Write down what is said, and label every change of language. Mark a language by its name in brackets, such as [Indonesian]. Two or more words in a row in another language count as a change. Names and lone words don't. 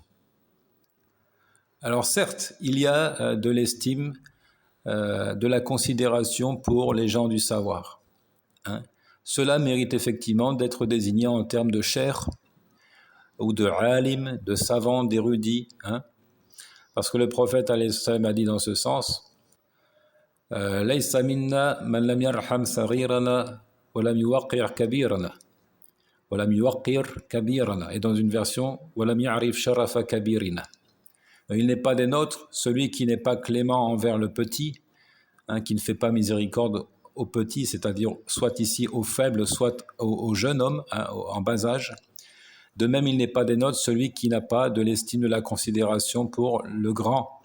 [French] Alors certes, il y a de l'estime, de la considération pour les gens du savoir. Cela mérite effectivement d'être désigné en termes de cheikh, ou de alim, de savant, d'érudit, parce que le prophète [Arabic] عليه السلام [French] a dit dans ce sens [Arabic] ليس منا من لم يرحم صغيرنا ولم يوقر كبيرنا ولم يوقر كبيرنا, [French] et dans une version [Arabic] ولم يعرف شرف كبيرنا. [French] Il n'est pas des nôtres celui qui n'est pas clément envers le petit, qui ne fait pas miséricorde au petit, c'est-à-dire soit ici au faible, soit au jeune homme, en bas âge. De même, il n'est pas des nôtres celui qui n'a pas de l'estime, de la considération pour le grand.